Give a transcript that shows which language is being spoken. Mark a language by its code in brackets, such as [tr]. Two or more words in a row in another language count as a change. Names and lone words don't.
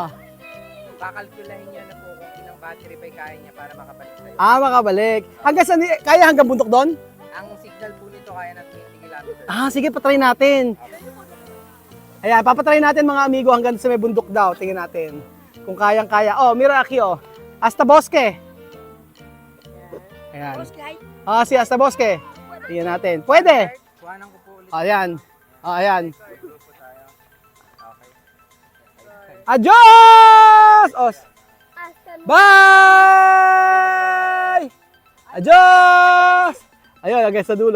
[tl] kakalkulahin niya na po kung ilang battery pa kaya niya para makabalik sa'yo. Makabalik. Kaya hanggang bundok doon? Ang signal po nito kaya ng 20 kilometers. Sige, patry natin. Ayan, papatry natin mga amigo hanggang sa may bundok daw. Tingnan natin. Kung kayang-kaya. Oh, Miraki, oh. Hasta Bosque. Ayan. Si Hasta Bosque. Tingnan natin. Pwede. Kuhanan ko po ulit. Ayan. Ayan. Grupo tayo. Okay. [es] Adios! Bye! [tl] Adios! Ayun, hanggang sa dulo.